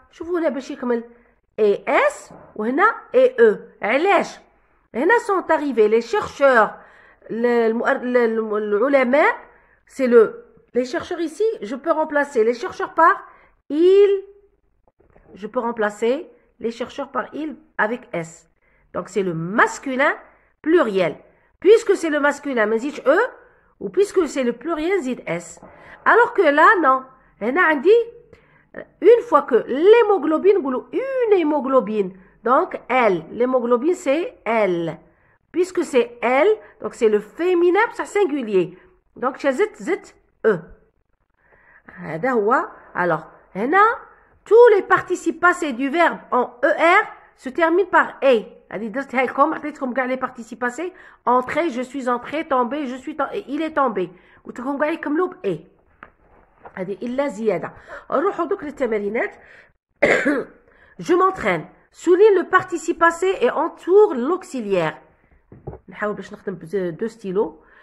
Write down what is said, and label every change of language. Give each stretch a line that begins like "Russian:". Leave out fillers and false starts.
Arabic: شوفوا هنا باش يكمل ES وهنا EE. علاش؟ هنا
French: sont arrivés les chercheurs العلماء. c'est les chercheurs ici. je peux remplacer les chercheurs par ils. je peux remplacer les chercheurs par ils avec S. donc c'est le masculin pluriel. puisque c'est le masculin
Arabic: ما نزيدش
French: E، ou puisque c'est le pluriel
Arabic: نزيد
French: S. alors que là non.
Arabic: هنا عندي
French: une fois que l'hémoglobine, une hémoglobine, donc elle, l'hémoglobine c'est elle. puisque c'est elle, donc c'est le féminin, c'est singulier.
Arabic: donc زدت E. هذا هو.
French: alors
Arabic: هنا
French: tous les participes passés du verbe en ER se terminent par E.
Arabic: هذه درتها لكم، عطيتكم كاع
French: les participes passés. entrer, je suis entré. tomber, je suis il est tombé.
Arabic: قلت لكم كاع يكملوا ب E. هذه إلا زيادة. نروحوا دوك للتمارينات.
French: je m'entraîne. souligne le participe passé et entoure l'auxiliaire.
Arabic: نحاول باش نخدم دو ستيلو.